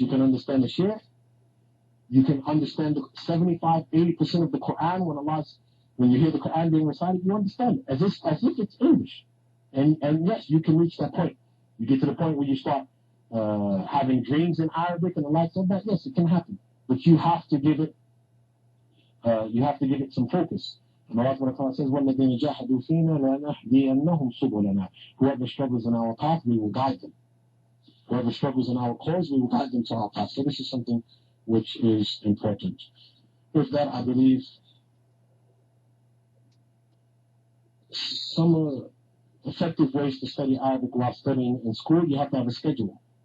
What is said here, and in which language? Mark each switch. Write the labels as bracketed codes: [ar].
[en] You can understand the Shaykh. You can understand the 75-80% of the Quran when you hear the Quran being recited, you understand it as if it's English. And yes, you can reach that point. You get to the point where you start having dreams in Arabic and the likes of that. Yes, it can happen, but you have to give it some focus. And Allah says, [ar] وَالَّذِينَ جَاهَدُوا فِينَا لَنَهْدِيَنَّهُمْ سُبُلَنَا. [en] Whoever struggles in our path, we will guide them. Whoever struggles in our cause, we will guide them to our path. So this is something which is important. With that, I believe some effective ways to study Arabic while studying in school, you have to have a schedule.